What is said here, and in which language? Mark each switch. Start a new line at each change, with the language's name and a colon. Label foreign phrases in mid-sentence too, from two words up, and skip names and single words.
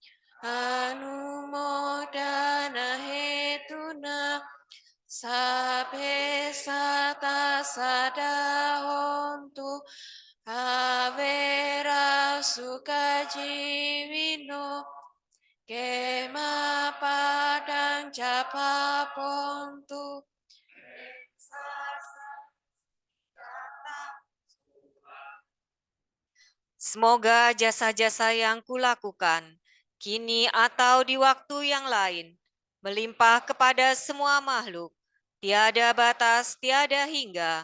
Pali: anumodana hetuna sabe sata sadahontu Avera sukajiwino kema padang japa pontu
Indonesian: Semoga jasa-jasa yang kulakukan kini atau di waktu yang lain melimpah kepada semua makhluk, tiada batas, tiada hingga,